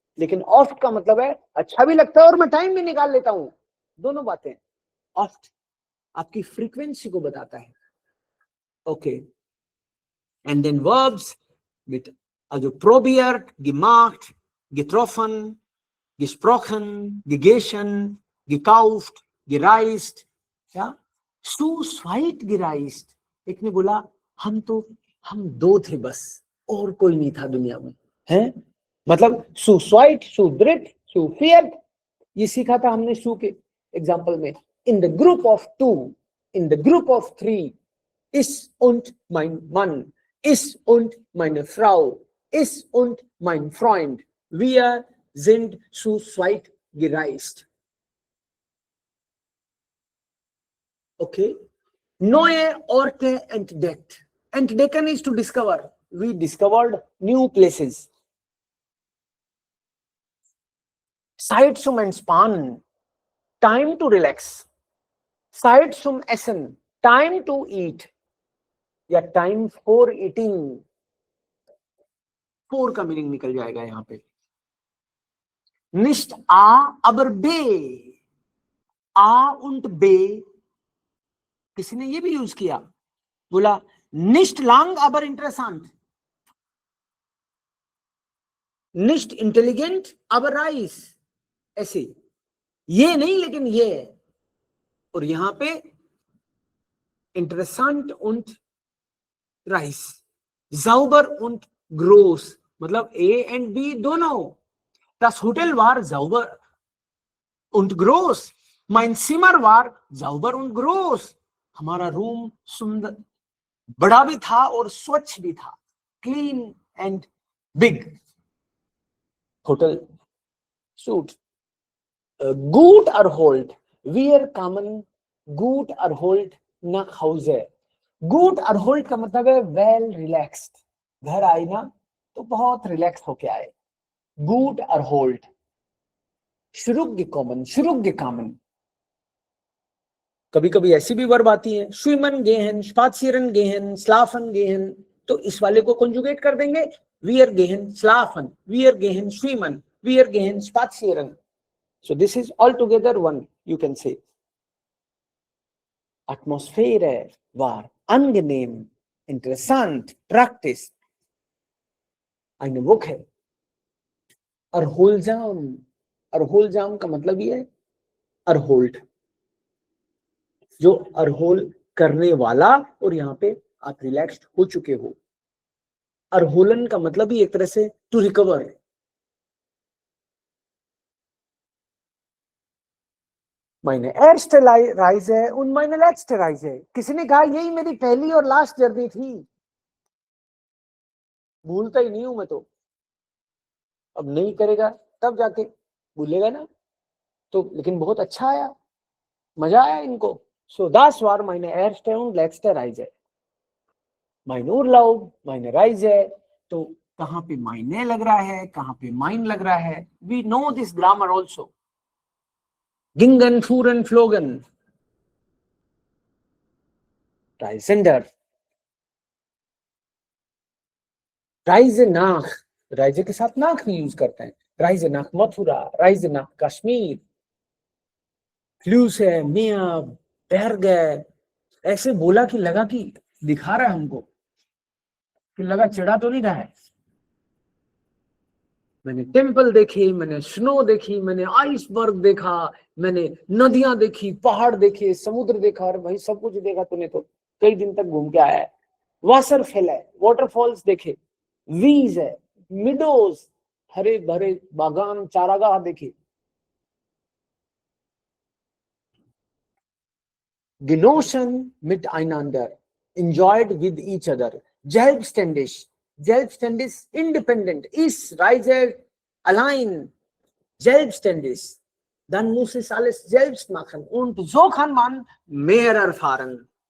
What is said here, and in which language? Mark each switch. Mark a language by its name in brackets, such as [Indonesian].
[Hindi] लेकिन ऑफ्ट का मतलब है अच्छा भी लगता है और मैं टाइम भी निकाल लेता हूं, दोनों बातें। ऑफ्ट आपकी फ्रीक्वेंसी को बताता है। [English] okay, and then verbs with [German] also probiert, gemacht, getroffen, gesprochen, gegessen, gekauft, gereist, ja, zu zweit gereist। [Hindi] एक ने बोला हम दो थे बस, और कोई नहीं था दुनिया में, हैं? मतलब zu zweit, zu dritt, zu viert, ये सीखा था हमने सु के एग्जाम्पल में। [English] in the group of 2, in the group of 3, [German] ich und mein Mann, ich und meine Frau, ich und mein Freund, wir sind zu zweit gereist. Okay. Neue Orte entdeckt. [English] Entdecken is to discover. We discovered new places. [German] Zeit zum Entspannen. [English] Time to relax. [German] Zeit zum Essen. [English] Time to eat. या time for eating. [Hindi] Four का meaning निकल जाएगा यहां पे। [German] Nicht A, aber B. [Hindi] A und B, किसी ने ये भी यूज किया, बोला [German] nicht lang, aber interessant. Nicht intelligent, aber reich. [Hindi] ऐसे, ये नहीं लेकिन ये है। और यहां पे [German] interessant und reich. Sauber und groß, [Hindi] मतलब A and B दोनों। [German] Das Hotel war sauber und groß. Mein Zimmer war sauber und groß. [Hindi] हमारा रूम सुंदर, बड़ा भी था और स्वच्छ भी था। [English] Clean and big. [Hindi] Hotel [German] suit. Gut erholt. Wir kamen gut erholt nach Hause. [Hindi] Gut erholt का मतलब है [English] well relaxed. [Hindi] घर आए ना तो बहुत रिलैक्स होके आए. [German] Gut erholt. Zurückgekommen, zurückgekommen. [Hindi] कभी कभी ऐसी भी वर्ब आती है, [German] schwimmen gehen, spazieren gehen, schlafen gehen, [Hindi] तो इस वाले को कंजुगेट कर देंगे. [German] Wir gehen schlafen, wir gehen schwimmen, wir gehen spazieren. [English] So this is altogether one, you can say. [German] Atmosphäre war angenehm, interessant, praktisch. Eine Woche. Erholsam. [Hindi] Erholsam का मतलब ये है erholt, जो अरहोल करने वाला, और यहाँ पे आप रिलैक्स्ड हो चुके हो. अरहोलन का मतलब ही एक तरह से to recover. [German] meine erste Reise und meine letzte Reise. [Hindi] किसी ने कहा यही मेरी पहली और लास्ट जर्नी थी. भूलता ही नहीं हूं मैं तो. अब नहीं करेगा तब जाके भूलेगा ना. तो लेकिन बहुत अच्छा आया, मजा आया इनको. [German] So das war meine erste und letzte Reise. Mein Urlaub, meine Reise. [Hindi] तो कहाँ पे meine लग रहा है, कहाँ पे mein लग रहा है. [English] We know this grammar also. [German] Gingen, fuhren, flogen. Reisender. Reise nach. [Hindi] Reise के साथ nach भी यूज करते हैं. [German] Reise nach Mathura, Reise nach Kashmir. Flüsse, Meer, Berge. [Hindi] ऐसे बोला कि लगा कि दिखा रहा है हमको, कि लगा चिढ़ा तो नहीं रहा है. मैंने टेम्पल देखे, मैंने स्नो देखी, मैंने आइसबर्ग देखा, मैंने नदियां देखी, पहाड़ देखे, समुद्र देखा. और भाई सब कुछ देखा तूने तो कई दिन तक घूम के आया है. वाटरफॉल है, वाटरफॉल्स देखे, वीज है, मिडोज, हरे भरे बागान, चारागाह देखे. [German] Genossen miteinander, [English] enjoyed with each other. [German] Selbstständig, selbstständig, independent. Ich reise allein, selbstständig. Dann muss es alles selbst machen. Und so kann man mehr erfahren.